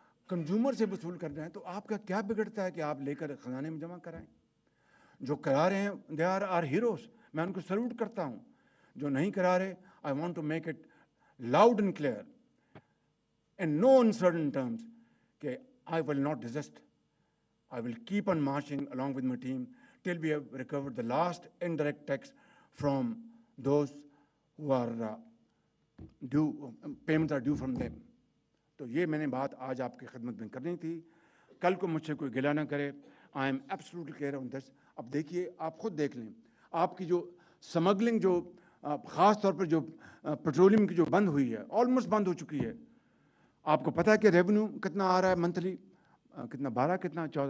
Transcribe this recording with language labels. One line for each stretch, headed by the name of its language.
Urdu: Consumer سے وصول کرنا ہے تو آپ کا کیا بگڑتا ہے کہ آپ لے کر خزانے میں جمع کرائیں؟ جو کرا رہے ہیں دے آر آر ہیروز، میں ان کو سلوٹ کرتا ہوں۔ جو نہیں کرا رہے،
English: I want to make it loud and clear in no uncertain terms
Urdu: کہ
English: I will not desist. I will keep on marching along with my team till we have recovered the last indirect tax from those who are due, payments are due from them.
Urdu: تو یہ میں نے بات آج آپ کی خدمت میں کرنی تھی، کل کو مجھ سے کوئی گلہ نہ کرے۔
English: I am absolutely clear on this.
Urdu: اب دیکھیے، آپ خود دیکھ لیں، آپ کی جو سمگلنگ جو خاص طور پر جو پیٹرولیم کی جو بند ہوئی ہے، آلموسٹ بند ہو چکی ہے۔ آپ کو پتہ ہے کہ ریونیو کتنا آ رہا ہے منتھلی؟ کتنا